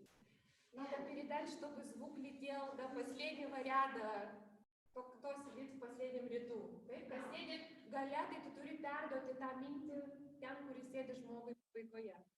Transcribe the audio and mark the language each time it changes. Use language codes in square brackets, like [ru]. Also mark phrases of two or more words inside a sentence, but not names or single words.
[ru] Надо передать, чтобы звук летел до последнего rяда, кто сидит в последнем rяdu. [lt] Taip, kas sėdi gale, tai tu turi perduoti tą mintį ten, kur sėdi žmogui pabaigoje.